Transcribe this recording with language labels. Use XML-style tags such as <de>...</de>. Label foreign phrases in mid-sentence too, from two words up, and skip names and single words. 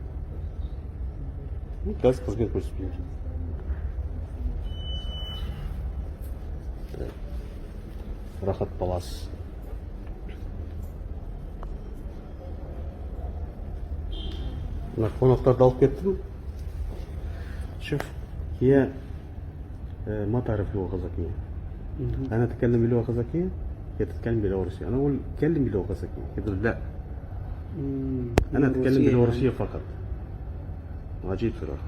<kk>Қазір қызмет көрсетпеймін. Рахат балас. Мына қонақтарды алып кеттім.</kk> <ar>شوف هي ما تعرف لغة قزاقية. أنا أتكلم بلغة قزاقية، هي تتكلم بلغة روسية. أنا أقول تكلم بلغة قزاقية، يقول لا. أنا أتكلم بلغة روسية فقط. عجيب صراحة.</ar>